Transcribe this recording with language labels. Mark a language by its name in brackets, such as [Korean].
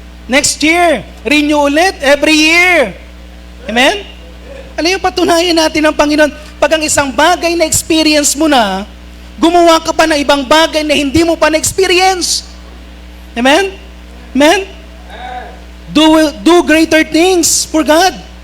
[English] Next year, renew ulit, every year. [Filipino] Amen? Ano yung patunayan natin ng Panginoon? Pag ang isang bagay na experience mo na, gumawa ka pa ng ibang bagay na hindi mo pa na-experience. Amen? Amen? [English] Do greater things for God.